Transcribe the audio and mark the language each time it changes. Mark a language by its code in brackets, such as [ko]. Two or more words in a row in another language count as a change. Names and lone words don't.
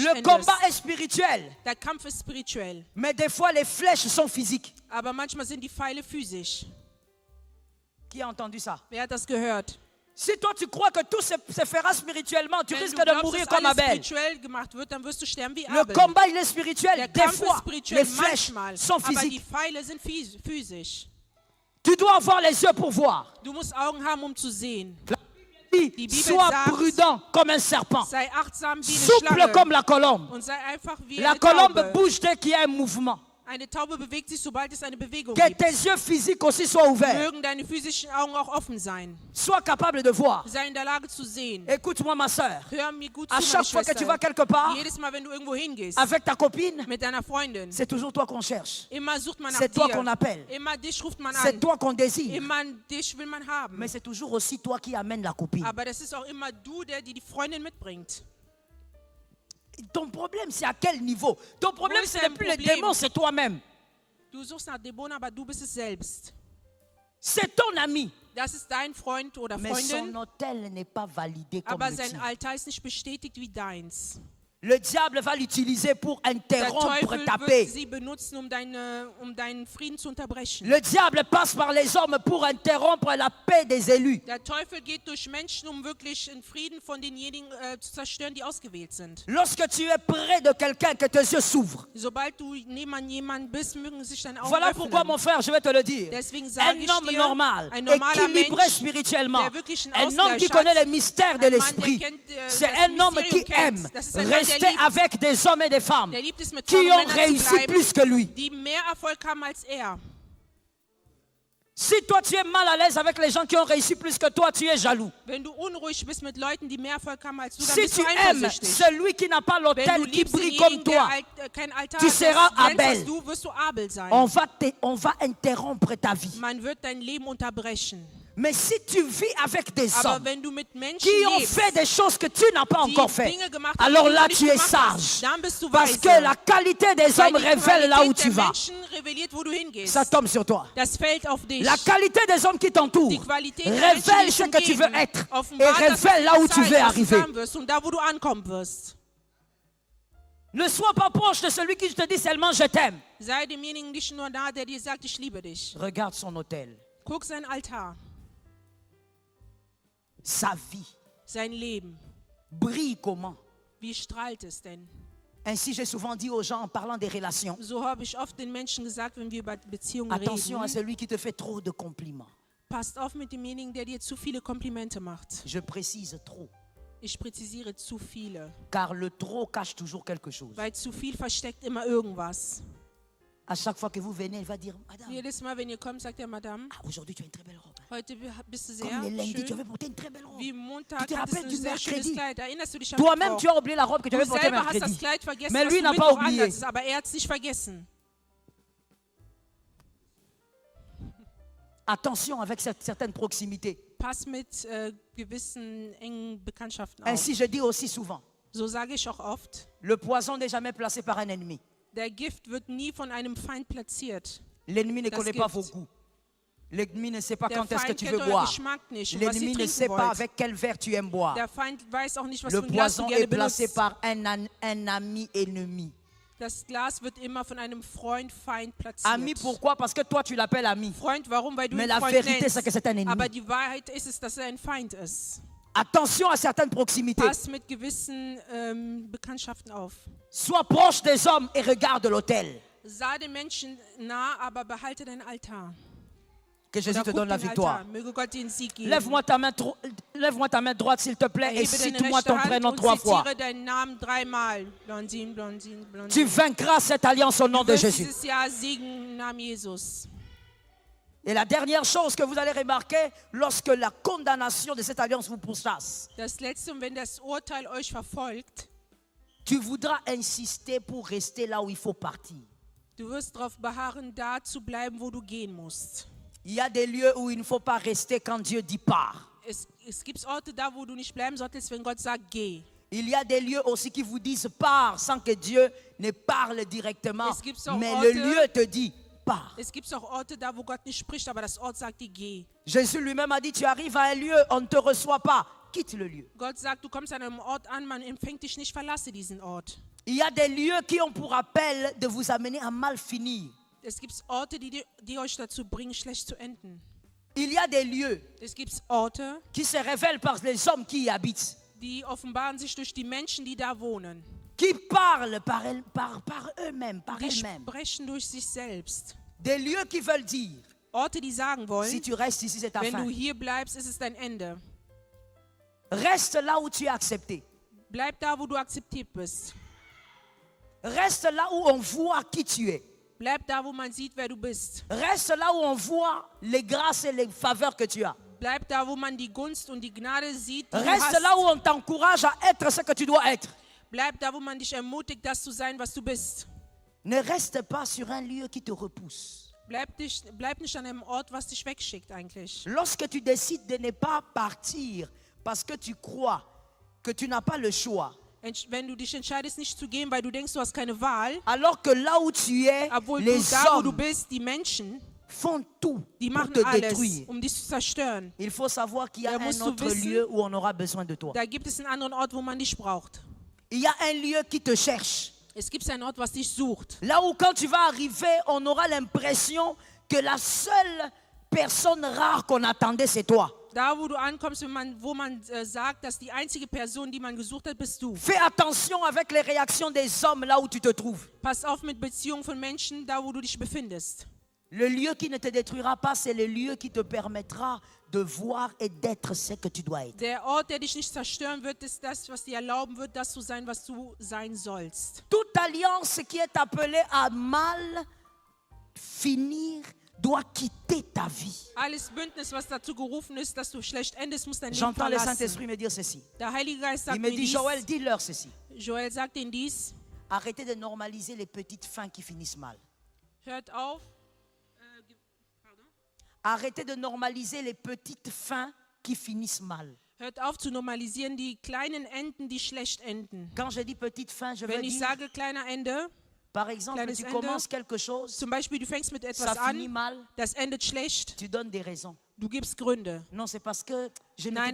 [fr] Le [de] endest. [fr] combat est spirituel, [de] Der Kampf ist spirituell, [fr] mais des fois les flèches sont physiques. [de] aber manchmal sind die Pfeile physisch. [fr] Qui a entendu ça? [de] Wer hat das gehört? [fr] Si toi tu crois que tout se fera spirituellement, tu [de] Wenn [fr] risques [de] du [fr] de [de] glaubst, [fr] mourir [de] dass [fr] comme [de] alles [fr] Abel. [de] spirituell gemacht wird, dann wirst du sterben wie [fr] Le [de] Abel. [fr] combat il est spirituel. [de] Der [fr] Des [de] Kampf ist [fr] fois, [de] spirituell [fr] les flèches [de] manchmal, [fr] sont [de] aber die [fr] physiques. [de] Pfeile sind physisch. [fr] Tu dois avoir les yeux pour voir. [de] Du musst Augen haben, um zu sehen. [fr] Dis, [de] Die Bibel [fr] sois [de] sagt, [fr] prudent comme un serpent, [de] Sei achtsam wie eine [fr] souple [de] Schlange [fr] comme la colombe. [de] und sei einfach wie [fr] La [de] eine [fr] colombe [de] Taube. [fr] bouge dès qu'il y a un mouvement. [de] Eine Taube bewegt sich, sobald es eine Bewegung [fr] Que [de] gibt. [fr] tes yeux physiques aussi soient ouverts. [de] Mögen deine physischen Augen auch offen sein. [fr] Sois capable de voir. [de] Sei in der Lage zu sehen. [fr] Écoute-moi ma soeur. [de] Hör mir gut [fr] À [de] zu, [fr] chaque [de] meine [fr] fois que tu vas [de] Schwester. [fr] quelque part [de] Jedes Mal, wenn du irgendwo hingehst, [fr] avec ta copine, [de] mit deiner Freundin, [fr] c'est toujours toi qu'on cherche. [de] immer sucht man nach [fr] C'est toi qu'on [de] dir. [fr] appelle. [de] Immer dich ruft man [fr] C'est [de] an. [fr] toi qu'on désire. [de] Immer dich will man haben. [fr] Mais c'est toujours aussi toi qui amène la copine. [de] Aber das ist auch immer du, der die Freundin mitbringt. [fr] Ton problème, c'est à quel niveau? Ton problème, [de] Wo ist [fr] ce n'est [de] dein [fr] plus le [de] Problem? [fr] démon, c'est toi-même. [de] Du suchst nach Dämonen, aber du bist es selbst. [fr] C'est ton ami. [de] Das ist dein Freund oder [fr] Mais son [de] Freundin, [fr] hôtel n'est pas validé comme [de] aber [fr] le [de] sein [fr] tien. [de] Altar ist nicht bestätigt wie deins. [fr] Le diable va l'utiliser pour [de] Der [fr] interrompre [de] Teufel [fr] ta [de] wird [fr] paix. [de] sie benutzen, um deinen Frieden zu unterbrechen. [fr] Le diable passe par les hommes pour interrompre la paix des élus. [de] Der Teufel geht durch Menschen, um wirklich den Frieden von denjenigen zu zerstören, die ausgewählt sind. [fr] Lorsque tu es près de quelqu'un, que tes yeux s'ouvrent. [de] Sobald du neben jemandem bist, mögen sich deine Augen [fr] Voilà pourquoi, [de] öffnen. [fr] mon frère, je vais te le dire. [de] Deswegen [fr] Un [de] sage ich [fr] homme [de] dir, [fr] normal, [de] ein normaler [fr] équilibré [de] Mensch, [fr] spirituellement, [de] der wirklich einen [fr] un homme qui [de] Ausgleich [fr] connaît [de] hat, [fr] les mystères de [de] ein Mann, der [fr] l'esprit, [de] kennt, [fr] c'est [de] das [fr] un homme qui [de] Mysterium kennt. [fr] aime [de] Das ist ein Mann, der [fr] rester [de] liebt. [fr] avec des hommes et des femmes [de] Der liebt es, mit [fr] qui [de] Frauen und [fr] ont [de] Männern zu [fr] réussi [de] bleiben, [fr] plus que lui. [de] die mehr Erfolg haben als er. [fr] Si toi tu es mal à l'aise avec les gens qui ont réussi plus que toi, tu es jaloux. [de] Wenn du unruhig bist mit Leuten, die mehr Erfolg haben als du, dann [fr] Si [de] bist [fr] tu [de] du [fr] aimes [de] eifersüchtig. [fr] celui qui n'a pas [de] Wenn du [fr] l'autel qui [de] liebst [fr] brille comme [de] denjenigen, der [fr] toi, [de] kein Altar [fr] tu [de] hat, [fr] seras das glänzt, Abel. [de] als du, wirst du Abel sein. [fr] on va interrompre ta vie. [de] Man wird dein Leben unterbrechen. [fr] Mais si tu vis avec des [de] Aber [fr] hommes [de] wenn du mit Menschen [fr] qui ont [de] lebst, [fr] fait des choses que tu n'as pas [de] die [fr] encore fait, [de] Dinge gemacht haben, [fr] alors [de] die du [fr] là [de] nicht [fr] tu es [de] gemacht hast, [fr] sage. [de] dann bist du [fr] Parce [de] weise. [fr] que la qualité des [de] Weil [fr] hommes [de] die [fr] révèle là où [de] Qualität [fr] tu [de] der [fr] vas. [de] Menschen reveliert, wo du hingehst. [fr] Ça tombe sur toi. [de] Das fällt auf dich. [fr] La qualité des hommes qui t'entourent [de] Die Qualität der Menschen, die [fr] révèle [de] dich [fr] ce que tu veux [de] umgeben, [fr] être et [de] offenbart das, [fr] révèle là où [de] was [fr] tu [de] du [fr] veux [de] sein, was du [fr] arriver. [de] sein wirst und da, wo du ankommen wirst. [fr] Ne sois pas proche de celui qui te dit seulement je t'aime. [de] Sei demjenigen nicht nur da, der dir sagt, ich liebe dich. [fr] Regarde son autel, [de] Guck sein Altar, [fr] sa vie [de] sein Leben. [fr] brille comment. [de] Wie strahlt es denn? [fr] Ainsi j'ai souvent dit aux gens en parlant des relations, [de] So habe ich oft den Menschen gesagt, wenn wir über Beziehungen [fr] attention à [de] reden. [fr] celui qui te fait trop de compliments. [de] Passt auf mit demjenigen, der dir zu viele Komplimente macht. [fr] Je précise trop, [de] Ich präzisiere zu viele, [fr] car le trop cache toujours quelque chose. [de] weil zu viel versteckt immer irgendwas. [fr] À chaque fois que vous venez, il va dire, Madame, [de] Jedes Mal, wenn ihr kommt, sagt der Madame, [fr] aujourd'hui tu as une très belle robe. [de] heute bist du sehr [fr] Comme les lundis, tu [de] schön. [fr] avais porté une très belle robe. [de] Wie Montag [fr] Tu te [de] hattest [fr] rappelles [de] du [fr] du [de] ein sehr schönes [fr] mercredi? [de] Kleid. Erinnerst du dich an [fr] Toi-même, [de] Mittwoch? [fr] tu as oublié la robe que tu [de] Du [fr] avais portée [de] selber hast das [fr] mercredi. [de] Kleid vergessen, [fr] Mais [de] was [fr] lui [de] du [fr] n'a pas [de] Mittwoch [fr] oublié. [de] anhattest, aber er hat es nicht vergessen. [fr] Attention avec certaines proximités. [de] Pass mit gewissen engen Bekanntschaften auf. [fr] Ainsi, je dis aussi souvent, [de] So sage ich auch oft, [fr] le poison n'est jamais placé par un ennemi. [de] der Gift wird nie von einem Feind platziert. [fr] L'ennemi ne [de] Das [fr] connaît pas [de] Gift. [fr] vos goûts. L'ennemi ne sait pas [de] Der [fr] quand est-ce que [de] Feind [fr] tu [de] kennt [fr] veux [de] euren [fr] boire. [de] Geschmack nicht und was ihr [fr] L'ennemi ne [de] trinken [fr] sait pas [de] wollt. [fr] avec quel verre tu aimes boire. [de] Der Feind weiß auch nicht, was [fr] Le [de] für ein Glas du [fr] poison [de] gerne [fr] est placé [de] benutzt. [fr] par un ami ennemi. [de] Das Glas wird immer von einem Freund, Feind platziert. [fr] Ami, pourquoi? Parce que toi, tu l'appelles ami. [de] Freund, warum? Weil du [fr] Mais [de] ihn [fr] la [de] Freund [fr] vérité, [de] nennst. [fr] c'est que c'est un ennemi. [de] Aber die Wahrheit ist es, dass er ein Feind ist. [fr] Attention à certaines proximités. [de] Pass mit gewissen Bekanntschaften auf. [fr] Sois proche des hommes et regarde l'autel. [de] Sei den Menschen nah, aber behalte dein Altar. [fr] Que Jésus [de] oder [fr] te [de] guck [fr] donne la [de] den [fr] victoire. [de] Altar. Möge Gott dir den Sieg geben. [fr] Lève-moi ta main droite, s'il te plaît, et [de] Erhebe deine [fr] cite-moi [de] rechte [fr] ton [de] Hand [fr] prénom [de] und [fr] 3 fois. [de] zitiere deinen Namen 3-mal. [fr] Blondine, Blondine, Tu Blondine. vaincras cette alliance au nom [de] Du [fr] de [de] wirst [fr] Jésus. [de] dieses Jahr siegen im Namen Jesus. [fr] Et la dernière chose que vous allez remarquer lorsque la condamnation de cette alliance vous pourchasse, [de] Das Letzte, und wenn das Urteil euch verfolgt, [fr] tu voudras insister pour rester là où il faut partir. [de] du wirst darauf beharren, da zu bleiben, wo du gehen musst. [fr] Il y a des lieux où il ne faut pas rester quand Dieu dit pars. [de] Es gibt Orte da, wo du nicht bleiben solltest, wenn Gott sagt, geh. [fr] Il y a des lieux aussi qui vous disent pars sans que Dieu ne parle directement. [de] Es gibt auch [fr] Mais [de] Orte- [fr] le lieu te dit pars. [de] Es gibt auch Orte da, wo Gott nicht spricht, aber das Ort sagt dir, geh. [fr] Jésus lui-même a dit, tu arrives à un lieu, on ne te reçoit pas. Quitte le lieu. [de] Gott sagt, du kommst an einem Ort an, man empfängt dich nicht, verlasse diesen Ort. [fr] Il y a des lieux qui ont pour appel de vous amener à mal finir. [de] Es gibt Orte, die euch dazu bringen, schlecht zu enden. [fr] Il y a des lieux [de] Es gibt Orte, [fr] qui se révèlent par les hommes qui y habitent, [de] die offenbaren sich durch die Menschen, die da wohnen. [fr] qui parlent par eux-mêmes, par [de] Die [fr] elles-mêmes. [de] sprechen durch sich selbst. [fr] Des lieux qui veulent dire, [de] Orte, die sagen [fr] si [de] wollen, [fr] tu restes ici, c'est ta [de] wenn [fr] fin. [de] du hier bleibst, ist es dein Ende. [fr] Reste là où tu es accepté. [de] Bleib da, wo du akzeptiert bist. [fr] Reste là où on voit qui tu es. [de] Bleib da, wo man sieht, wer du bist. [fr] Reste là où on voit les grâces et les faveurs que tu as. [de] Bleib da, wo man die Gunst und die Gnade sieht, die du [fr] Reste [de] hast. [fr] là où on t'encourage à être ce que tu dois être. [de] Bleib da, wo man dich ermutigt, das zu sein, was du bist. [fr] Ne reste pas sur un lieu qui te repousse. [de] Bleib nicht an einem Ort, was dich wegschickt eigentlich. [fr] Lorsque tu décides de ne pas partir parce que tu crois que tu n'as pas le choix, [de] Wenn du dich entscheidest, nicht zu gehen, weil du denkst, du hast keine Wahl, [fr] alors que là où tu es, [de] obwohl [fr] les [de] du da, wo du [fr] hommes [de] bist, die Menschen, [fr] font tout [de] die [fr] pour [de] machen [fr] te [de] alles, [fr] détruire. [de] dich zu zerstören. [fr] Il faut savoir qu'il y a [de] Da musst [fr] un [de] du [fr] autre [de] wissen- [fr] lieu où on aura besoin de toi. [de] Da gibt es einen anderen Ort, wo man dich braucht. [fr] Il y a un lieu qui te cherche. [de] Es gibt einen Ort, was dich sucht. [fr] Là où quand tu vas arriver, on aura l'impression que la seule personne rare qu'on attendait, c'est toi. [de] Da, wo du ankommst, wo man sagt, dass die einzige Person, die man gesucht hat, bist du. [fr] Fais attention avec les réactions des hommes là où tu te trouves. [de] Pass auf mit Beziehungen von Menschen, da, wo du dich befindest. [fr] Le lieu qui ne te détruira pas, c'est le lieu qui te permettra de voir et d'être ce que tu dois être. [de] Der Ort, der dich nicht zerstören wird, ist das, was dir erlauben wird, das zu sein, was du sein sollst. [fr] Toute alliance qui est appelée à mal finir doit quitter ta vie. [de] Alles Bündnis, was dazu gerufen ist, dass du schlecht endest, muss dein Leben [fr] J'entends le [de] verlassen. [fr] Saint-Esprit me dire ceci. [de] Der Heilige Geist sagt [fr] Il me [de] mir [fr] dit, [de] dies. [fr] Joël, dis-leur ceci. [de] Joel sagt ihnen dies. [fr] Arrêtez de normaliser les petites fins qui finissent mal. [de] Hört auf. [fr] Arrêtez de normaliser les petites fins qui finissent mal. [de] Hört auf zu normalisieren die kleinen Enden, die schlecht enden. [fr] Quand je dis petite fin, je veux [de] Wenn ich [fr] dire, [de] sage kleiner Ende, [fr] par exemple, [de] kleines [fr] tu [de] Ende, [fr] commences quelque chose, [de] zum Beispiel du fängst mit etwas [fr] ça finit [de] an, [fr] mal, [de] das endet schlecht, [fr] tu donnes des raisons. [de] du gibst Gründe. [fr] Non, c'est parce que je ne [de] Nein,